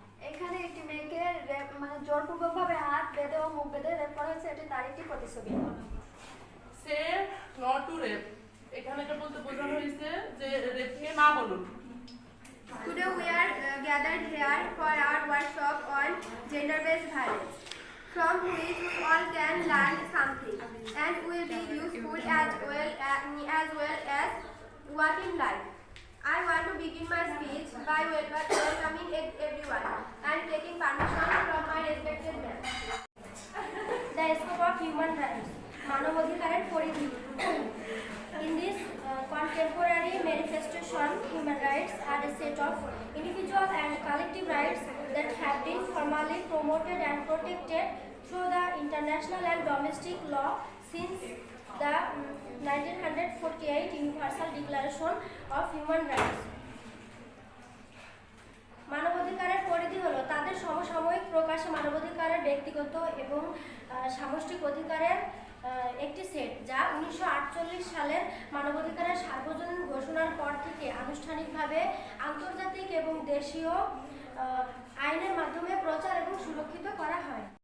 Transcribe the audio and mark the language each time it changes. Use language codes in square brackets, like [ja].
[bn] এখানে একটি মেয়েকে মানে জোরপূর্বকভাবে হাত বেঁধে ও মুখ বেঁধে রেপ করা হয়েছে, এটি তার একটি প্রতিছবি। [en] say not to rape, [bn] এখানে এটা বলতে বোঝানো হয়েছে যে রেপকে না বলুন। [en] Today we are gathered here for our workshop on gender-based violence, from which we all can learn something and will be useful as well as what in life. I want to begin my speech by welcoming everyone and taking permission from my respected men. The scope of human rights, [bn] মানবাধিকারের পরিধি. [en] In this contemporary manifestation, human rights are a set of individual and collective rights that have been formally promoted and protected through the international and domestic law since the 1948 Universal Declaration of Human Rights. [bn] মানবাধিকারের পরিধি হলো তাদের সমসাময়িক প্রকাশে মানবাধিকারের ব্যক্তিগত এবং সামষ্টিক অধিকারের একটি সেট, যা 1948 সালের মানবাধিকারের সার্বজনীন ঘোষণার পর থেকে আনুষ্ঠানিকভাবে আন্তর্জাতিক এবং দেশীয় আইনের মাধ্যমে প্রচার এবং সুরক্ষিত করা হয়।